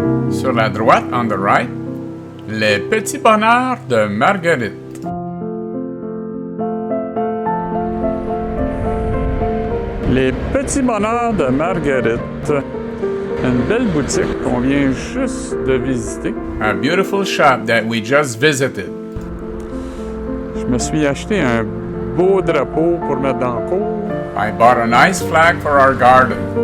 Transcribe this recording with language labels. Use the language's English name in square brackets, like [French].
[French] Sur la droite, [English] on the right, [French] les petits bonheurs de Marguerite. Les petits bonheurs de Marguerite. Une belle boutique qu'on vient juste de visiter. [English] A beautiful shop that we just visited. [French] Je me suis acheté un beau drapeau pour mettre dans le cour. [English] I bought a nice flag for our garden.